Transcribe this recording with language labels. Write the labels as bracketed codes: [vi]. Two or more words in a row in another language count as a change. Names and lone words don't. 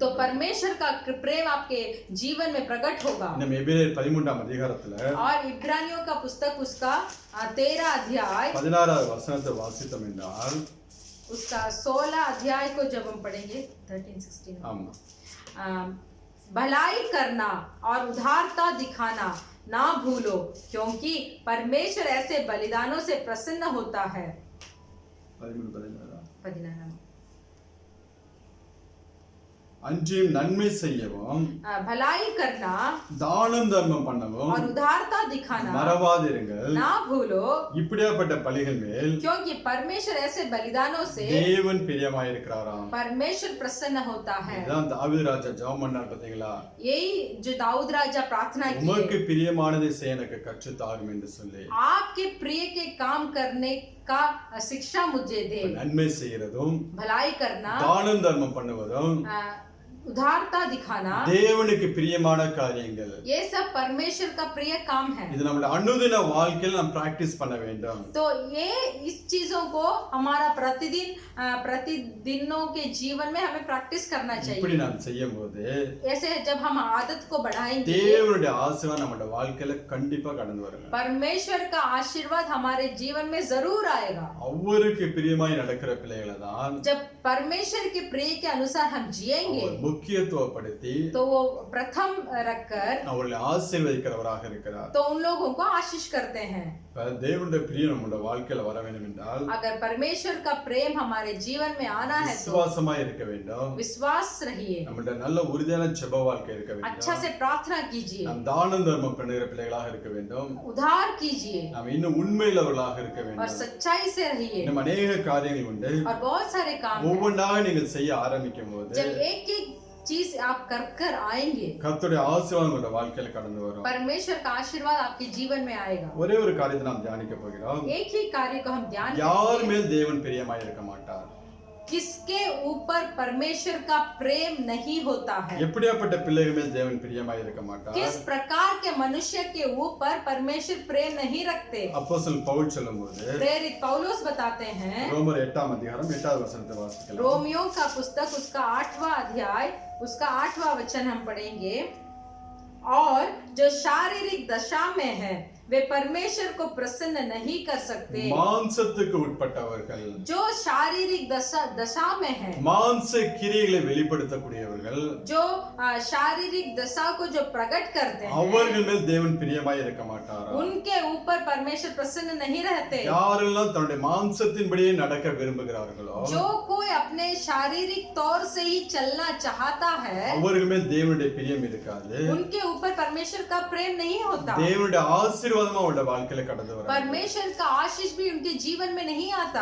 [hi] तो परमेश्वर का प्रेम आपके जीवन में प्रकट होगा। [ta] நம்ம எபிரேயர் 13ஆம் அதிகாரத்துல [hi] और इब्रानियों का पुस्तक उसका 13 अध्याय [ta] 16வது வசனத்தை வாசித்தோம் என்றால், [hi] उसका 16 अध्याय को जब हम पढ़ेंगे 13-16 [ta] ஆமா, [hi] भलाई करना और उदारता दिखाना ना भूलो, क्योंकि परमेश्वर ऐसे बलिदानों से प्रसन्न होता है। [ta] 13-16 அன்றியும் நன்மை செய்யவும் [hi] भलाई करना [ta] தானம் தர்மம் பண்ணவும் [hi] और उदारता दिखाना [ta] மறவாதிருங்கள். [hi] ना भूलो, [ta] இப்படியாப்பட்ட பலிகள் மேல் [hi] क्योंकि परमेश्वर ऐसे बलिदानों से [ta] தேவன் பிரியமாயிருக்கிறாராம். [hi] परमेश्वर प्रसन्न होता है। [ta] இதான் தாவீது ராஜா ஜெபம் பண்ணார் பாத்தீங்களா, [hi] यही जो दाऊद राजा प्रार्थना की, [ta] உமக்கு பிரியமானதை செய்ய எனக்கு கற்றுத் தாரும் என்று சொல்லி [hi] आपके प्रिय के काम करने का शिक्षा मुझे दे। [ta] நன்மை செய்யறதும் [hi] भलाई करना, [ta] தானம் தர்மம் பண்ணுவதும் [hi] उदारता दिखाना, [ta] தேவனுக்கு பிரியமான காரியங்கள். [hi] ये सब परमेश्वर का प्रिय काम है। [ta] இது நம்மளுடைய அனுதின வாழ்க்கையில் நாம் பிராக்டிஸ் பண்ண வேண்டும். [hi] तो ये इस चीजों को हमारा प्रतिदिनों के जीवन में हमें प्रैक्टिस करना [ta] இப்படி [hi] चाहिए। [ta] நாம் செய்யும்போது [hi] ऐसे जब हम आदत को बढ़ाएंगे [ta] தேவனுடைய ஆசீர்வாதம் நம்மளுடைய வாழ்க்கையில கண்டிப்பா கடந்து வருங்க. [hi] परमेश्वर का आशीर्वाद हमारे जीवन में जरूर आएगा। [ta] அவருக்கு பிரியமாய் நடக்கிற பிள்ளைகளை தான் [hi] जब परमेश्वर के प्रिय के अनुसार हम जिएंगे [ta] அவர் முக்கியத்துவப்படுத்தி [hi] तो वो प्रथम रखकर [ta] அவர்களை ஆசீர்வதிக்கிறவராக இருக்கிறார். [hi] तो उन लोगों को आशीष करते हैं। [ta] இப்ப தேவனுடைய பிரியம் நம்முடைய வாழ்க்கையில வர வேண்டும் என்றால் [hi] अगर परमेश्वर का प्रेम हमारे जीवन में आना है तो [ta] விசுவாசமா இருக்க வேண்டும். [hi] विश्वास रहिए, [ta] நம்முடைய நல்ல உறுதியான ஜெப வாழ்க்கை இருக்க [hi] अच्छा [ta] வேண்டும். [hi] से प्रार्थना कीजिए, [ta] நாம் தானம் தர்மம் பண்ணுகிற பிள்ளைகளாக இருக்க வேண்டும். [hi] उधार कीजिए [ta] நாம் இன்னும் உண்மையுள்ளவர்களாக இருக்க [hi] और [ta] வேண்டும். [hi] सच्चाई से रहिए। [ta] இன்னும் अनेக காரியங்கள் உண்டு. [hi] और बहुत सारे काम हैं। [ta] ஒவ்வொன்றாக நீங்கள் செய்ய ஆரம்பிக்கும் போது [hi] जब एक एक चीज आप कर कर आएंगे [ta] கர்த்தருடைய ஆசீர்வாதம் உங்களுடைய வாழ்க்கையில கடந்து வரும். [hi] परमेश्वर का आशीर्वाद आपके जीवन में आएगा। [ta] ஒரே ஒரு காரியத்தை நாம் தியானிக்க போகிறோம். [hi] एक ही कार्य को हम ध्यान [ta] யார் [hi] देंगे, [ta] மேல் தேவன் பிரியமாய் இருக்க மாட்டார். [hi] किसके ऊपर परमेश्वर का प्रेम नहीं होता है। [ta] எப்படியாப்பட்ட பிள்ளைகள் மேல் தேவன் பிரியமாய் இருக்க மாட்டார். [hi] किस प्रकार के मनुष्य के ऊपर परमेश्वर प्रेम नहीं रखते। [ta] அப்போஸ்தலன் பவுல் சொல்லும்போது [hi] प्रेरित पौलुस बताते हैं, [ta] ரோமர் 8ஆம் அதிகாரம் 8வது வசனத்தை வாசிக்கலாம். [hi] रोमियो का पुस्तक उसका 8वां अध्याय उसका 8वां वचन हम पढ़ेंगे। और जो शारीरिक दशा में है वे परमेश्वर को प्रसन्न नहीं कर सकते। [ta] மாம்சத்துக்கு உட்பட்டவர்கள், [hi] जो शारीरिक दशा में है, [ta] மாம்ச கிரியைகளை வெளிப்படுத்தக்கூடியவர்கள், [hi] जो शारीरिक दशा को जो प्रकट करते हैं, [ta] அவர்கள் மேல் தேவன் பிரியமாய் இருக்க மாட்டாரா? [hi] उनके ऊपर परमेश्वर प्रसन्न नहीं रहते। [ta] யாரெல்லாம் தன்னுடைய மாம்சத்தின்படியே நடக்க விரும்புகிறார்களோ [hi] जो कोई अपने शारीरिक तौर से ही चलना चाहता है, [ta] அவர்கள் மேல் தேவனுடைய பிரியம் இருக்காது. [hi] उनके ऊपर परमेश्वर का प्रेम नहीं होता। [ta] தேவனுடைய ஆசீர்வாதமா அவருடைய வாழ்க்கையில கடந்து வராது. [hi] परमेश्वर का आशीष भी उनके जीवन में नहीं आता।